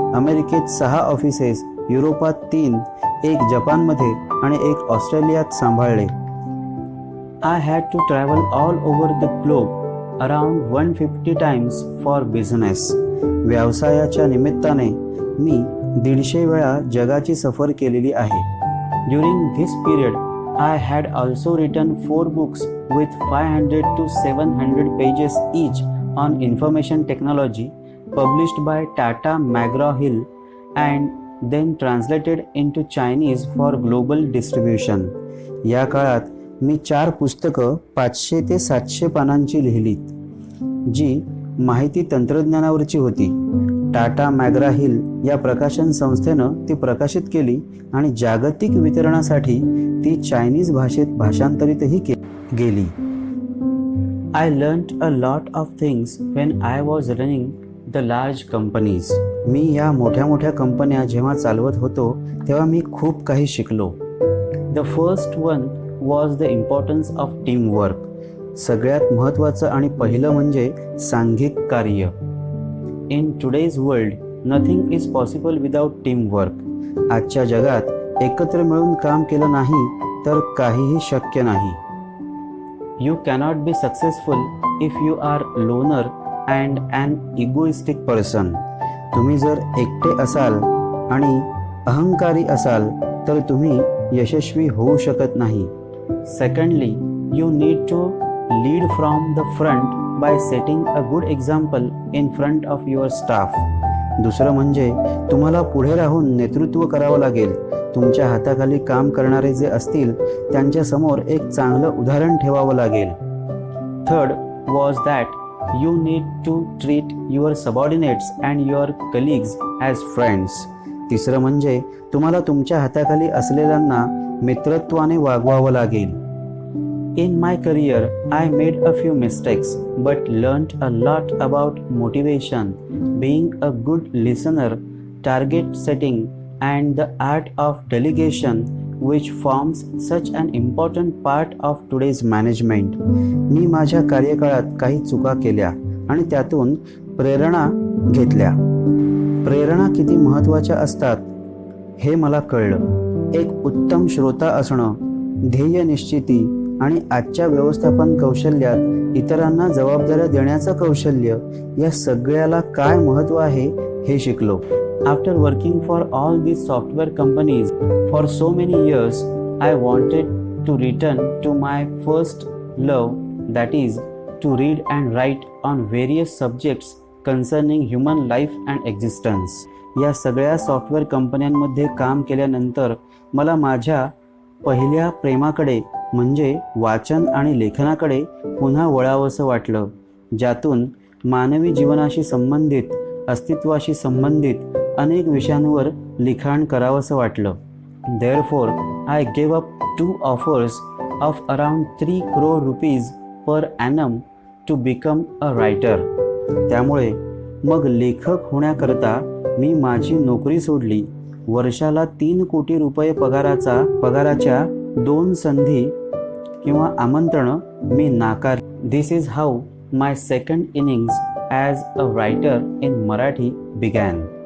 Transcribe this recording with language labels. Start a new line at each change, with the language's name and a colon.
Marathi: अमेरिकेत 6 ऑफिसेस, युरोपात 3, एक जपानमध्ये आणि एक ऑस्ट्रेलियात सांभाळले.
English: I had to travel all over the globe around 150 times for business.
Marathi: व्यवसायाच्या निमित्ताने मी 150 वेळा जगाची सफर केलेली आहे.
English: During this period, I had also written 4 books with 500 to 700 pages each on information technology, published by Tata McGraw-Hill and then translated into Chinese for global distribution.
Marathi: या काळात मी 4 पुस्तकं 500 ते 700 पानांची लिहिलीत, जी माहिती तंत्रज्ञानावरची होती. टाटा मॅग्रा हिल या प्रकाशन संस्थेनं ती प्रकाशित केली आणि जागतिक वितरणासाठी ती चायनीज भाषेत भाषांतरितही गेली.
English: I learned a lot of things when I was running the large companies.
Marathi: मी या मोठ्या मोठ्या कंपन्या जेव्हा चालवत होतो तेव्हा मी खूप काही शिकलो.
English: The first one was the importance of teamwork.
Marathi: सगळ्यात महत्त्वाचं आणि पहिलं म्हणजे सांघिक कार्य.
English: In today's world nothing is possible without teamwork.
Marathi: आजच्या जगात एकत्र मिळून काम केलं नाही तर काहीही शक्य नाही.
English: You cannot be successful if you are loner and an egoistic person.
Marathi: तुम्ही जर एकटे असाल आणि अहंकारी असाल तर तुम्ही यशस्वी होऊ शकत नाही.
English: Secondly, you need to lead from the front by setting a good example in front of your staff.
Marathi: दुसरं म्हणजे तुम्हाला पुढे राहून नेतृत्व करावं लागेल. तुमच्या हाताखाली काम करणारे जे असतील त्यांच्यासमोर एक चांगलं उदाहरण ठेवावं लागेल.
English: Third was that you need to treat your subordinates and your colleagues as friends.
Marathi: तिसरं म्हणजे तुम्हाला तुमच्या हाताखाली असलेल्यांना मित्रत्वाने वागवावं लागेल.
English: In my career, I made a few mistakes but learned a lot about motivation, being a good listener, target setting, and the art of delegation, which forms such an important part of today's management.
Marathi: मी माझ्या कार्यकाळात काही चुका केल्या आणि त्यातून प्रेरणा घेतल्या. प्रेरणा किती महत्त्वाच्या असतात हे मला कळलं. एक उत्तम श्रोता असणं, ध्येय निश्चिती आणि आजच्या व्यवस्थापन कौशल्यात इतरांना जबाबदाऱ्या देण्याचं कौशल्य या सगळ्याला काय महत्त्व आहे हे शिकलो.
English: After working for all these software companies for so many years, I wanted to return to my first love, that is, to read and write on various subjects concerning human life and existence.
Marathi: या सगळ्या software कंपन्यांमध्ये काम केल्यानंतर मला माझ्या पहिल्या प्रेमाकडे म्हणजे वाचन आणि लेखनाकडे पुन्हा वळावंसं वाटलं, ज्यातून मानवी जीवनाशी संबंधित, अस्तित्वाशी संबंधित अनेक विषयांवर लिखाण करावंसं वाटलं.
English: Therefore, I gave up 2 offers of around 3 crore rupees per annum to become a writer.
Marathi: त्यामुळे मग लेखक होण्याकरता मी माझी नोकरी सोडली. वर्षाला 3 कोटी रुपये पगाराच्या 2 संधी किंवा आमंत्रणं मी नाकारली.
English: This is how my second innings as a writer in Marathi began.